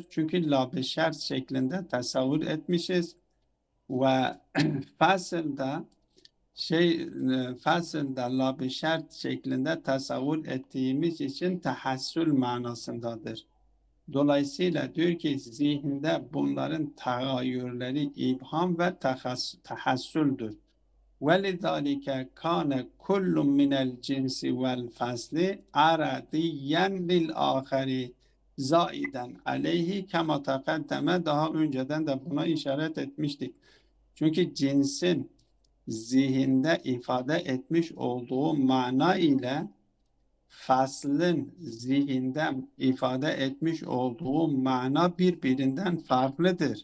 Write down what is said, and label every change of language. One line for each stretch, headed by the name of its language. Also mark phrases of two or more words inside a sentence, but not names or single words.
Turkish: Çünkü
Arabic: لا بشرط
Turkish: şeklinde tasavvur etmişiz ve fasılda fasılda
Arabic: لا بشرط
Turkish: şeklinde tasavvur ettiğimiz için tahassül manasındadır. Dolayısıyla diyor ki zihinde bunların tagayyürleri ibham ve tahassüldür.
Arabic: وَلِذَٰلِكَ كَانَ كُلُّ مِنَ الْجِنْسِ وَالْفَصْلِ عَرَضِيًّا لِلْآخَرِ زَائِدًا عَلَيْهِ كَمَا تَقَدَّمَ.
Turkish: Daha önceden de buna işaret etmiştik. Çünkü cinsin zihinde ifade etmiş olduğu mana ile faslın zihinden ifade etmiş olduğu mana birbirinden farklıdır.